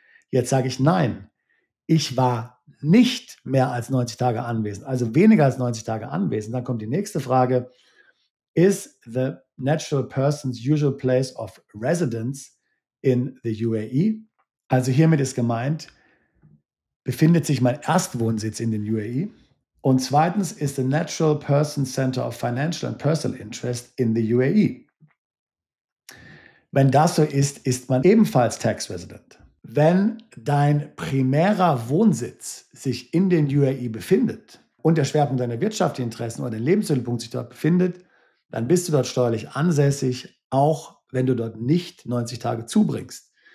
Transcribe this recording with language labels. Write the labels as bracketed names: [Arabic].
[German] Jetzt sage ich nein. Ich war nicht mehr als 90 Tage anwesend, also weniger als 90 Tage anwesend. Dann kommt die nächste Frage. [English] Is the natural person's usual place of residence in the UAE? [German] Also hiermit ist gemeint, befindet sich mein Erstwohnsitz in den UAE? Und zweitens ist [English] the natural person center of financial and personal interest in the UAE. [German] Wenn das so ist, ist man ebenfalls Tax Resident. Wenn dein primärer Wohnsitz sich in den UAE befindet und der Schwerpunkt deiner wirtschaftlichen Interessen oder dein Lebensmittelpunkt sich dort befindet, dann bist du dort steuerlich ansässig, auch wenn du dort nicht 90 Tage zubringst.